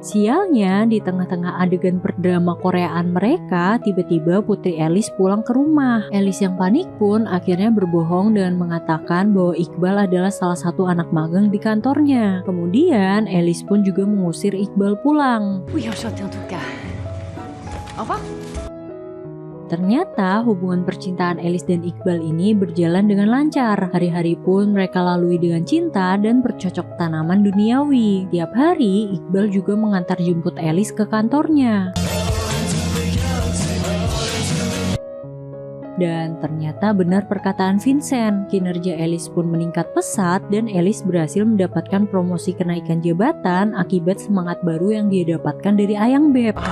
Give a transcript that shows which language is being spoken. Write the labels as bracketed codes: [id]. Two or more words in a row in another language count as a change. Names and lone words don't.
[id] Sialnya, di tengah-tengah adegan berdrama Koreaan mereka, tiba-tiba putri Alice pulang ke rumah. Alice yang panik pun akhirnya berbohong dengan mengatakan bahwa Iqbal adalah salah satu anak magang di kantornya. Kemudian Alice pun juga mengusir Iqbal pulang. [fr] Oui, enchanté en tout cas. Au revoir. [id] Ternyata hubungan percintaan Alice dan Iqbal ini berjalan dengan lancar. Hari-hari pun mereka lalui dengan cinta dan bercocok tanaman duniawi. Tiap hari Iqbal juga mengantar jemput Alice ke kantornya. Dan ternyata benar perkataan Vincent, kinerja Alice pun meningkat pesat dan Alice berhasil mendapatkan promosi kenaikan jabatan akibat semangat baru yang dia dapatkan dari Ayang Beb.